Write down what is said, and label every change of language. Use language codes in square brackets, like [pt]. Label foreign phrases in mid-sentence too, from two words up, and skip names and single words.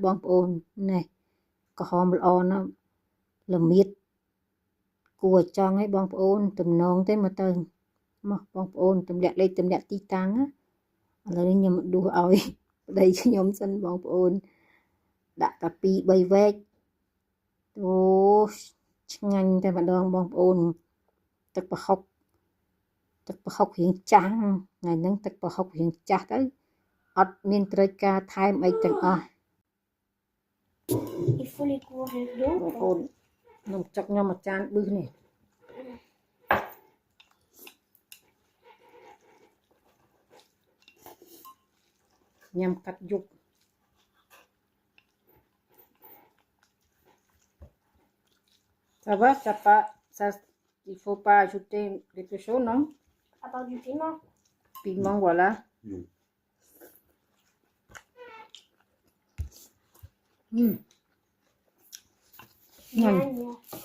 [km] បងប្អូនណែក្រហមល្អណាស់ល្មៀតគួរចង់ឲ្យបងប្អូនទំនងទេមកទៅមកបងប្អូនទម្លាក់លេខទម្លាក់ទីតាំងណាឥឡូវនេះខ្ញុំដួសឲ្យប្តីខ្ញុំសិនបងប្អូនដាក់តែ2 3វែកអូឆ្ងាញ់តែម្ដងបងប្អូនទឹកប្រហុករៀងចាស់ថ្ងៃហ្នឹងទឹកប្រហុករៀងចាស់ទៅអត់មានត្រូវការថែមអីទាំងអស់ [fr] Il faut les courir d'eau. [km] បងប្អូននំចុកខ្ញុំមួយចានប៊ឺនេះញ៉ាំកាត់យប់ [fr] Ça va, il faut pas ajouter quelque chose, non? À part du piment. Piment, voilà. Gna, gna.